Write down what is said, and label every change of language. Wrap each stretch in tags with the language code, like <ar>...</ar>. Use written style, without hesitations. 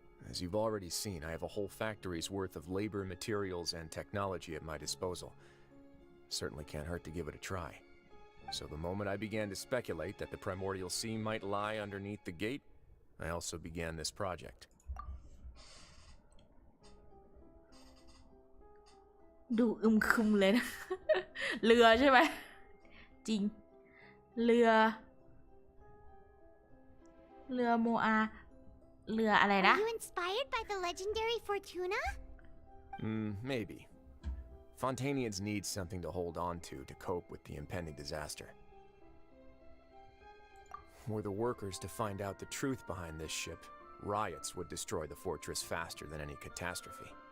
<en>As you've already seen, I have a whole factory's worth of labor, materials, and technology at my disposal. Certainly can't hurt to give it a try. So the moment I began to speculate that the Primordial Sea might lie underneath the gate, I also began this project.</en> <th>ดูอึมครึมเลยนะ เรือใช่ไหม จริง เรือโมอาเรืออะไรนะ</th> <en>Are you inspired by the legendary Fortuna? Maybe. Fontanians need something to hold on to cope with the impending disaster. Were the workers to find out the truth behind this ship, riots would destroy the fortress faster than any catastrophe.</en>